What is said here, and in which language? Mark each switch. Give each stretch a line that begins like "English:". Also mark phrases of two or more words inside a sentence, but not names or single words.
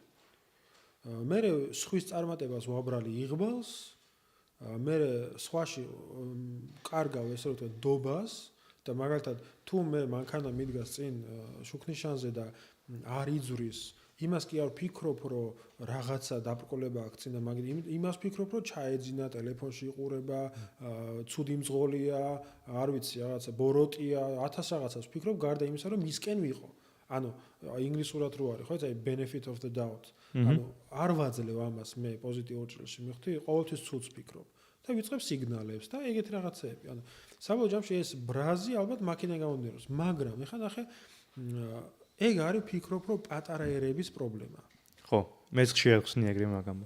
Georgian: მე სხვის წარმატებას ვაბრალი იღბალს, მე სხვაში კარგავ ესე ვთქვათ დობას და მაგალითად თუ მე მანქანა მიდგას წინ შუქნიშანზე და არ იძვრის, იმას კი არ ვფიქრობ, რომ რაღაცა დაბრკოლება აქვს წინ და მაგრამ იმას ვფიქრობ, რომ ჩაეძინა, ტელეფონში იყურება, ცუდი მძღოლია, არ ვიცი, რაღაცა ბოროტია, 1000 რაღაცას ვფიქრობ, გარდა იმისა, რომ მისკენ ვიყო. ანუ ინგლისურად რო არის, ხო, ეს აი
English: benefit of the doubt.
Georgian: ანუ არ ვაძლევ ამას მე პოზიტიურ ჭრილში მივხვდი, ყოველთვის ცუდს ვფიქრობ. და ვიწყებ სიგნალებს და ეგეთი რაღაცეები. ანუ საბოლოო ჯამში ეს ბრაზი ალბათ მაქინე გამომდინარეობს, მაგრამ ეხლა ნახე ეგ არის ვფიქრობ, რომ პატარა ერების პრობლემა. ხო, მეც ხშირად ხსნი ეგრე მაგამოს.